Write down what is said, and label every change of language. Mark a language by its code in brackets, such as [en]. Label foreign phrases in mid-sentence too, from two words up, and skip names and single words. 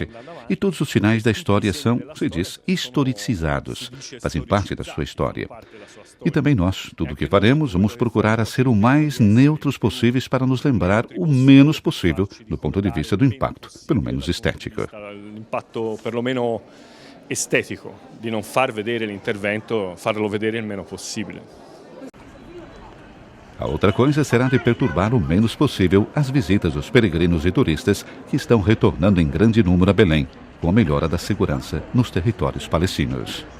[pt] E todos os sinais da história são, se diz, historicizados, fazem parte da sua história. E também nós, tudo o que faremos, vamos procurar a ser o mais neutros possíveis para nos lembrar o menos possível do ponto de vista do impacto, pelo menos estético. Impacto, [it] perlomeno estetico, di non far vedere l'intervento, farlo vedere il meno possibile. [pt] A outra coisa será de perturbar o menos possível as visitas dos peregrinos e turistas que estão retornando em grande número a Belém, com a melhora da segurança nos territórios palestinos.